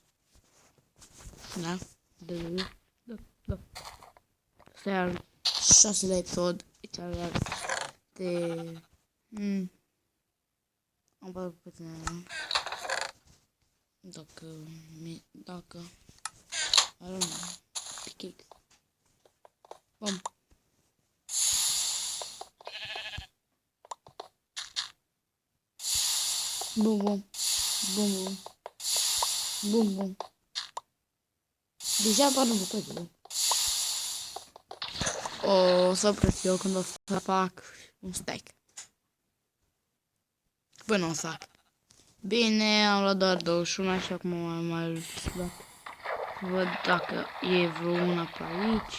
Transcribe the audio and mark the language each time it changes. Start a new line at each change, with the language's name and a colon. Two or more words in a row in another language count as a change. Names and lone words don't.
Romanian: Da? Da. Asta e al 6-lea episod. De... Am văzut puțin. Dacă...
English: I don't know. Pickaxe. Bum. Bum, bum. Bum, bum. Bum, bum.
Romanian: Deja apar bucățile. O să opresc eu când o să fac un stack. Până o să fac. Bine, am luat doar 21 și acum mai văd dacă e vreuna pe aici.